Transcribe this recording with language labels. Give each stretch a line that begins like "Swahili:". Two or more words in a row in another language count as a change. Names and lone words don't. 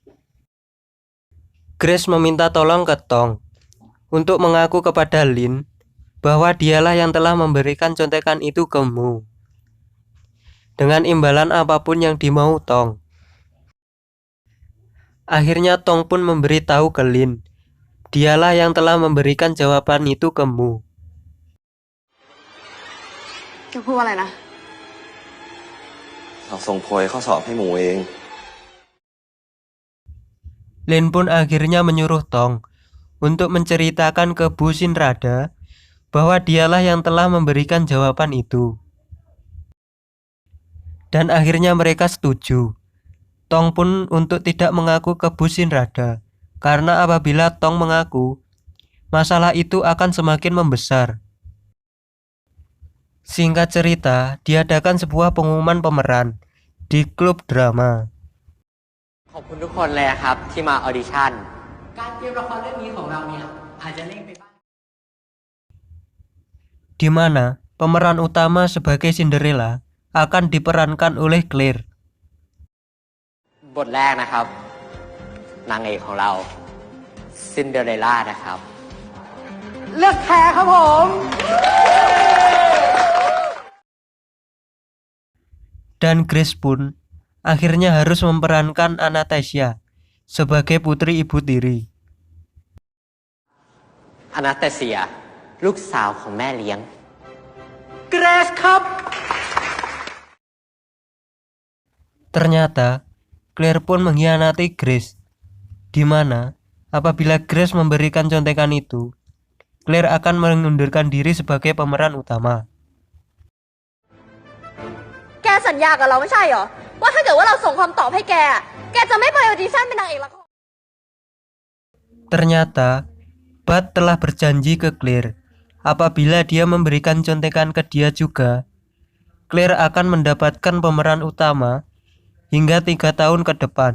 Indonesian: Grace meminta tolong ke Tong untuk mengaku kepada Lin bahwa dialah yang telah memberikan contekan itu ke Mu, dengan imbalan apapun yang dimau Tong. Akhirnya Tong pun memberitahu ke Lin, dialah yang telah memberikan jawaban itu ke Mu.
Thai: แกพูดว่าอะไรนะ เราส่งโพยข้อสอบให้หมูเอง
Indonesian: Lin pun akhirnya menyuruh Tong untuk menceritakan ke Bu Shinrada bahwa dialah yang telah memberikan jawaban itu. Dan akhirnya mereka setuju. Tong pun untuk tidak mengaku ke Bu Shinrada, karena apabila Tong mengaku, masalah itu akan semakin membesar. Singkat cerita, diadakan sebuah pengumuman pemeran di klub drama.
Thai: ขอบคุณทุกคนเลยนะครับที่มาออดิชั่น การเตรียมละครเรื่องนี้ของเราเนี่ยอาจจะเร่งไปบ้าง
Indonesian: Di mana pemeran utama sebagai Cinderella akan diperankan oleh Claire.
Thai: บทแรกนะครับนางเอกของเราซินเดอเรลล่านะครับ เลือกแคร์ครับผม
Indonesian: Dan Grace pun akhirnya harus memerankan Anastasia sebagai putri ibu tiri.
Thai: อนาสตาเซียลูกสาวของแม่เลี้ยงเกรซครับ
Indonesian: Ternyata Claire pun mengkhianati Grace, di mana apabila Grace memberikan contekan itu, Claire akan mengundurkan diri sebagai pemeran utama.
Thai: แกสัญญากับเราไม่ใช่เหรอว่าถ้าเกิดว่าเราส่งคำตอบให้แกอะแกจะไม่ไปออดิชั่นเป็นนางเอกละคร
Indonesian: Ternyata, Bud telah berjanji ke Claire. Apabila dia memberikan contekan ke dia juga, Claire akan mendapatkan pemeran utama hingga 3 tahun ke depan.